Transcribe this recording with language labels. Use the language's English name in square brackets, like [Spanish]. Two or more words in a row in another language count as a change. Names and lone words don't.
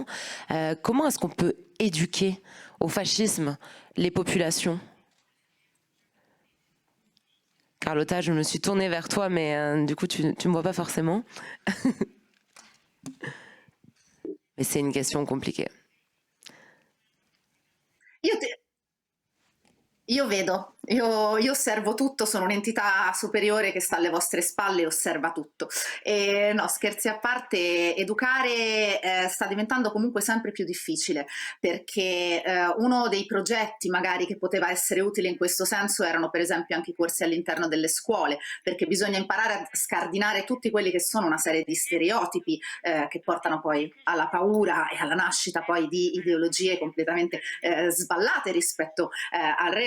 [French] Comment est-ce qu'on peut éduquer au fascisme les populations ? Carlotta, je me suis tournée vers toi, mais du coup, tu me vois pas forcément. Mais c'est une question compliquée. [Italian] Io vedo, io osservo tutto, sono un'entità superiore che sta alle vostre spalle e osserva tutto. E no, scherzi a parte, educare sta diventando comunque sempre più difficile, perché uno dei progetti magari che poteva essere utile in questo senso erano per esempio anche i corsi all'interno delle scuole, perché bisogna imparare a scardinare tutti quelli che sono una serie di stereotipi che portano poi alla paura e alla nascita poi di ideologie completamente sballate rispetto al reale.